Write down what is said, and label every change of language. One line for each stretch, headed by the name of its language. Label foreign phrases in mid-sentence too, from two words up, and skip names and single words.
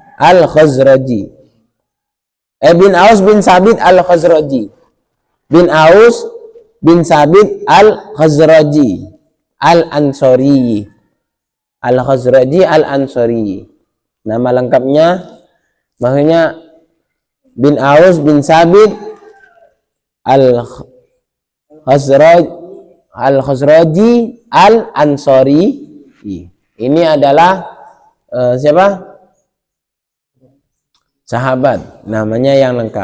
Indonesian: Bin Aus bin Sabit Al-Khazraji. Bin Aus bin Sabit Al-Khazraji Al-Ansori. Al-Khazraji Al-Ansori. Nama lengkapnya maksudnya bin Aus bin Sabit Al-Khazraji Al-Ansori. Ini adalah siapa? Sahabat, namanya yang lengkap.